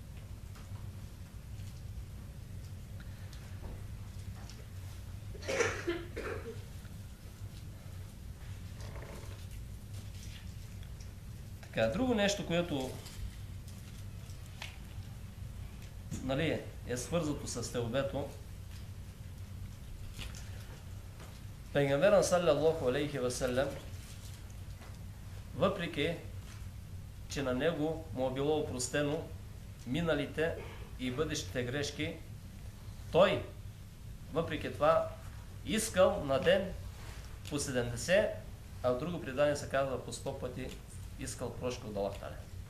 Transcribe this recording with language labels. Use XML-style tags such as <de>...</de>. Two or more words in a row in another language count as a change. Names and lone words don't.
<bg>Така, друго нещо, което е свързато с теубето, Пейгамберът</bg> <ar>صلى الله عليه وسلم,</ar> <bg>въпреки че на него му е било опростено миналите и бъдещите грешки, той, въпреки това, искал на ден по 70, а в друго предание се казва по 100 пъти искал прошка от Аллах Та'аля.</bg>